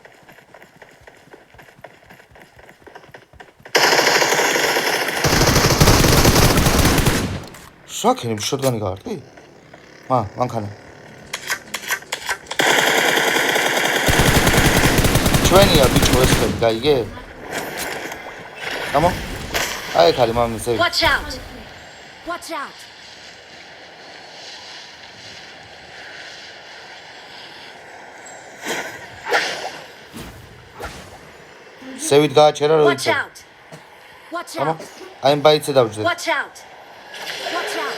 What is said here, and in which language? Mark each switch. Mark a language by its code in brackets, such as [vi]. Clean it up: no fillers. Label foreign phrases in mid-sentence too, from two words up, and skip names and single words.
[ka] შაქენი შოტგანი გაარტყი? მანქანა. ჩვენია ბიჭო ეს ხელი, გაიგე? გამო? აი ეს არის მამის ზევი. [en] Watch out. Watch out. [ka] ზევით გააჩერა რო [en] Watch [ka] იცი. [en] out. Watch [ka] გამო? [en] out. [ka] აი ბაიცე დავჯდეთ. [en] Watch out. Watch out.